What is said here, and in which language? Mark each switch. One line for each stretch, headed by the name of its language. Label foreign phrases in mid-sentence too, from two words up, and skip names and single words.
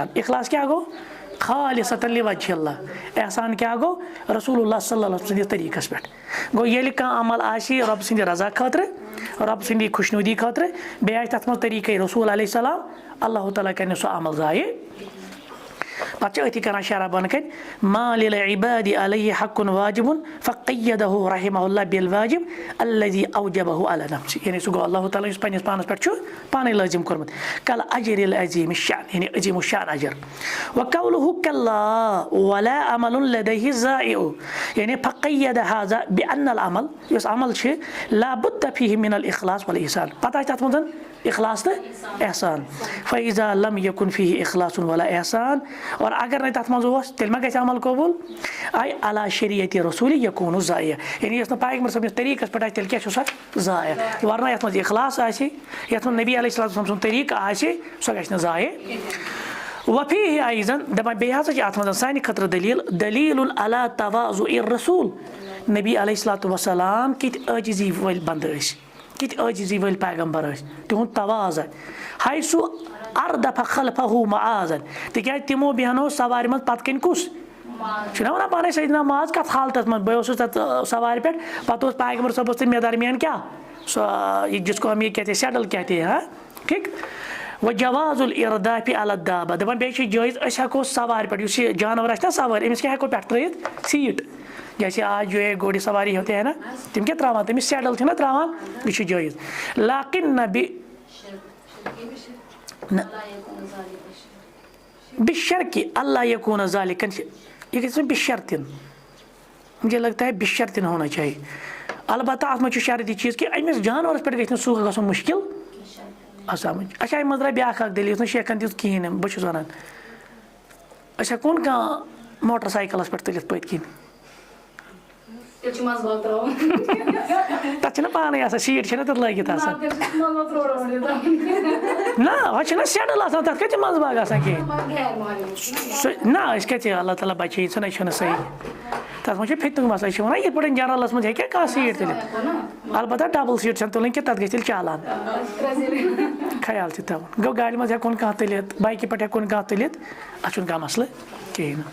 Kashmiri: اخلاص کیٛاہ گوٚو
Arabic: خالصتاً لوجہ اللہ
Kashmiri: احسان کیٛاہ گوٚو
Arabic: رسول اللہ صلی اللہ علیہ وسلم
Kashmiri: سٕنٛدِس طریٖقس پٮ۪ٹھ گوٚو ییٚلہِ کانٛہہ عمل آسہِ رۄبہٕ سٕنٛدِ رضا خٲطرٕ رۄبہٕ سٕنٛدی خۄشنوٗدی خٲطرٕ بیٚیہِ آسہِ تتھ منٛز طریٖقے
Arabic: رسول علیہ السلام
Kashmiri: اللہ تعالیٰ کرِ نہٕ سُہ عمل ضایع. پتہٕ چھِ أتھی کران شرح بۄنہٕ کَنہِ
Arabic: ما للعباد علیہ حق واجب فقیدہ رحمہ اللہ بالواجب الذی اوجبہ علی نفسہ
Kashmiri: یعنی سُہ گوٚو اللہ تعالیٰ یُس پنٛنِس پانس پٮ۪ٹھ چھُ پانے لٲزِم کوٚرمُت
Arabic: کل اجر العظیم الشأن
Kashmiri: یعنی عظیٖم الشأن اجر.
Arabic: وقولہ کلا ولا عمل لدیہ زائع یعنی فقید هذا بان العمل
Kashmiri: یُس عمل چھِ
Arabic: لا بد فیہ من الاخلاص والاحسان
Kashmiri: پتہٕ آسہِ تتھ منٛز اخلاص تہٕ احسان.
Arabic: فاذا لم یکن فیہ اخلاص ولا احسان
Kashmiri: اور اگر نہٕ تتھ منٛز اوس تیٚلہِ ما گژھِ عمل قبوٗل
Arabic: آے علی شریعتِ رسوٗل یکوٗن ضایع
Kashmiri: یعنی یۄس نہٕ پیغمبر صٲبنِس طریٖقس پٮ۪ٹھ آسہِ تیٚلہِ کیٛاہ چھُ سۄ ضایع ورنہ یتھ منٛز اخلاص آسہِ یتھ منٛز نبی علیہ السلام سُنٛد طریٖقہٕ آسہِ سۄ گژھِ نہٕ ضایع.
Arabic: وفیہ ایضاً
Kashmiri: دپان بیٚیہِ ہسا چھِ اتھ منٛز سانہِ خٲطرٕ دلیٖل
Arabic: علی تواضع الرسوٗل نبی علیہ الصلوۃ والسلام
Kashmiri: کِتھ عٲجزی وٲلۍ بنٛدٕ ٲسۍ کِتھ عٲجزی وٲلۍ پیغمبر ٲسۍ تِہُنٛد تواضع
Arabic: حیث اردف خلفہ معاذن
Kashmiri: تِکیٛازِ تِمو بیٚہنو سوارِ منٛز پتہٕ کَنۍ کُس چھُنہ ونان پانے سیدنا معاذ کتھ حالتس منٛز بہٕ اوسُس تتھ سوارِ پٮ۪ٹھ پتہٕ اوس پیغمبر صٲبس تہٕ مےٚ درمیان کیٛاہ سۄ یہِ
Urdu: جِسکو ہم یہِ کہتے سیڈل کہتے
Kashmiri: ہاں ٹھیٖک. وۄنۍ
Arabic: جواز الردافِ علی الدابہ
Kashmiri: دپان بیٚیہِ چھُ جٲیز أسۍ ہٮ۪کو سوارِ پٮ۪ٹھ یُس یہِ جانور آسہِ نا سوٲرۍ أمِس کیٛاہ ہٮ۪کو پٮ۪ٹھٕ ترٲیِتھ سیٖٹ
Urdu: جیسے آج جو ہے گوڑِ سواری ہوتے ہیں نا
Kashmiri: تِم کیٛاہ تراوان تٔمِس سیڈل چھِنہ تراوان یہِ چھُ جٲیز.
Arabic: لیکن نہ بشرکہِ اللہ یکوٗن ذالِکن
Kashmiri: یہِ گژھِ وۄنۍ بشرطن
Urdu: مجھے لگتا ہے بشرطن ہونا چاہیے
Kashmiri: البتہ اتھ منٛز چھُ شرط یہِ چیٖز کہِ أمِس جانورس پٮ۪ٹھ گژھِ نہٕ سُہ گژھُن مُشکِل سمجھ. اچھا اَمہِ منٛز درٛاے بیٛاکھ اکھ دٔلیٖل یُس نہٕ شیخن دِژ کِہیٖنۍ نہٕ بہٕ چھُس ونان أسۍ ہٮ۪کون کانٛہہ موٹر سایکلس پٮ۪ٹھ تُلِتھ پٔتۍ کِنۍ تتھ چھِنہ پانے آسان سیٖٹ چھِنہ تتھ لٲگِتھ آسان نہ ہۄ چھِنہ سیڈل آسان تتھ کتہِ چھِ منٛزٕ باگ آسان کِہیٖنۍ سُہ نہ أسۍ کتہِ اللہ تعالیٰ بچٲیِن ژٕ نَے چھُنہٕ صحیح تتھ منٛز چھُ فِتنُک مسلہٕ أسۍ چھِ ونان یِتھ پٲٹھۍ جنرلس منٛز ہیٚکہِ کانٛہہ سیٖٹ تُلِتھ البتہ ڈبل سیٖٹ چھنہٕ تُلٕنۍ کینٛہہ تتھ گژھِ تیٚلہِ چالان خیال چھُ تھاوُن گوٚو گاڑِ منٛز ہٮ۪کون کانٛہہ تُلِتھ بایکہِ پٮ۪ٹھ ہٮ۪کون کانٛہہ تُلِتھ اتھ چھُنہٕ کانٛہہ مسلہٕ کِہیٖنۍ نہٕ.